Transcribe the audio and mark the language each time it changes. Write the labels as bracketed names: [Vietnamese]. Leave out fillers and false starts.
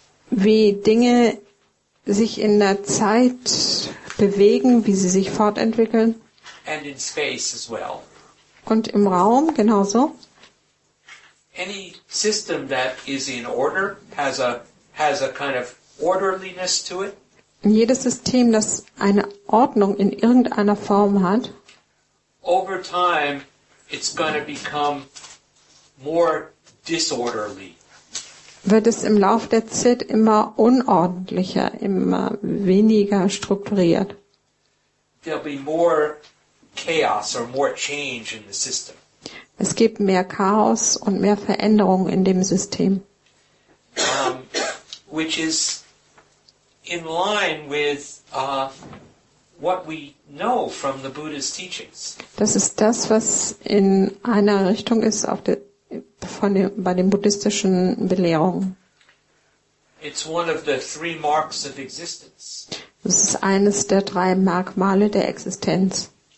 [German] wie Dinge sich in der Zeit bewegen, wie sie sich fortentwickeln [English] and in space as well. [German] und im Raum genauso. [English] Any system that is in order has a kind of orderliness to it. [German] Jedes System, das eine Ordnung in irgendeiner Form hat, [English] Over time, it's going to become more disorderly. [German] wird es im Lauf der Zeit immer unordentlicher, immer weniger strukturiert. [English] There'll be more chaos or more change in the system. [German] Es gibt mehr Chaos und mehr Veränderung in dem System, [English] Which is in line with what we know from the Buddha's teachings. [German] Das ist das, was in einer Richtung ist bei den buddhistischen Belehrungen. [English] It's one of the three marks of existence. [German] Das ist eines der 3 Merkmale der Existenz.